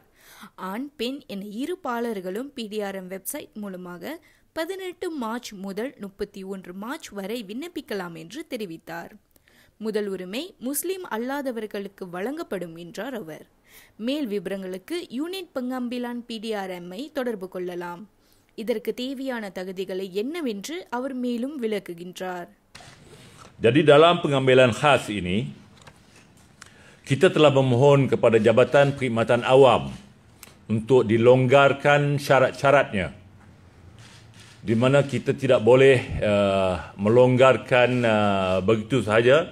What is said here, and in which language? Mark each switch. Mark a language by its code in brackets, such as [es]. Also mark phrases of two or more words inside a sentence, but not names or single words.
[ta] ஆண் பெண் என இரு பாலர்களும் PDRM வெப்சைட் மூலமாக 18 மார்ச் முதல் 31 மார்ச் வரை விண்ணப்பிக்கலாம் என்று தெரிவித்தார். முதல் உரிமை முஸ்லிம் அல்லாதவர்களுக்கு வழங்கப்படும் என்றார் அவர். மேல் விவரங்களுக்கு யூனிட் pengambilan PDRM-ஐ தொடர்பு கொள்ளலாம். இதற்கு தேவையான தகுதிகளை என்னவென்று அவர் மேலும் விளக்குகின்றார். [ms] Jadi dalam pengambilan khas ini, kita telah memohon kepada Jabatan Perkhidmatan Awam untuk dilonggarkan syarat-syaratnya, di mana kita tidak boleh melonggarkan begitu sahaja.